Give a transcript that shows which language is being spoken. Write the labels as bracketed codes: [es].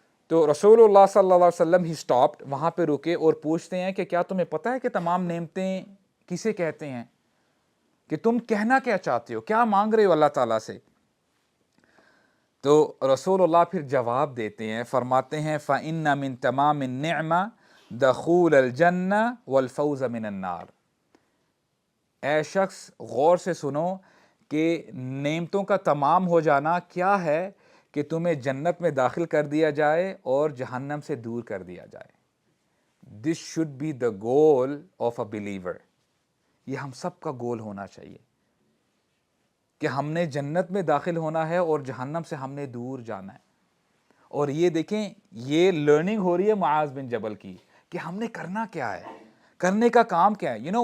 [ur] تو رسول اللہ صلی اللہ علیہ وسلم ہی سٹاپڈ, وہاں پہ رکے اور پوچھتے ہیں کہ کیا تمہیں پتہ ہے کہ تمام نعمتیں کسے کہتے ہیں, کہ تم کہنا کیا چاہتے ہو, کیا مانگ رہے ہو اللہ تعالیٰ سے؟ تو رسول اللہ پھر جواب دیتے ہیں, فرماتے ہیں [ar] فَإِنَّ مِن تَمَامِ النِّعْمَةِ دَخُولَ الْجَنَّةِ وَالْفَوْزَ مِنَ النَّارِ. [ur] اے شخص غور سے سنو کہ نعمتوں کا تمام ہو جانا کیا ہے, کہ تمہیں جنت میں داخل کر دیا جائے اور جہنم سے دور کر دیا جائے. [en] This should be the goal of a believer. [ur] یہ ہم سب کا گول ہونا چاہیے کہ ہم نے جنت میں داخل ہونا ہے اور جہنم سے ہم نے دور جانا ہے. اور یہ دیکھیں یہ لرننگ ہو رہی ہے معاذ بن جبل کی کہ ہم نے کرنا کیا ہے, کرنے کا کام کیا ہے.